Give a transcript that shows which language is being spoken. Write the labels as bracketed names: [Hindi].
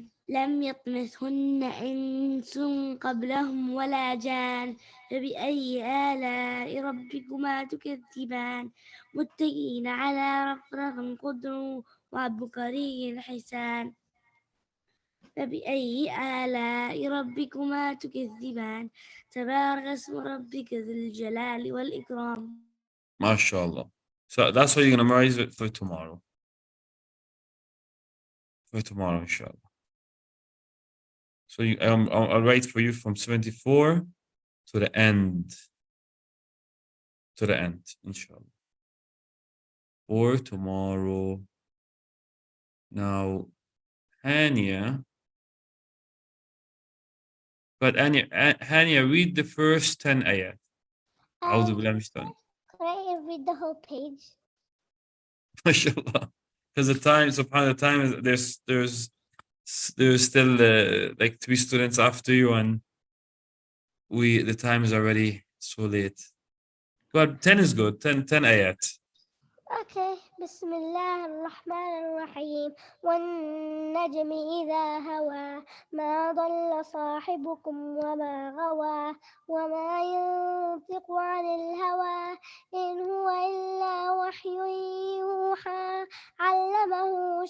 [Arabic] لم يطمثهن إنس قبلهم ولا جان فبأي آلاء ربكما تكذبان متكئين على رفرف خضر وعبقري حسان فبأي آلاء ربكما تكذبان تبارك اسم ربك ذي الجلال والإكرام. [English] MashaAllah. So that's what you're going to memorize it for tomorrow. Inshallah. So I'll write for you from 74 to the end. Inshallah. For tomorrow. Now, Hania. But Hania, read the first 10 ayat. Can I read the whole page? MashaAllah. Because the time, subhanAllah, the time is there's still like 3 students after you, and the time is already so late. But 10 is good. 10 ayat. Okay. [Arabic] بسم الله الرحمن الرحيم والنجم إذا هوى ما ضل صاحبكم وما غوى وما ينطق عن الهوى إن هو إلا وحي يوحى علمه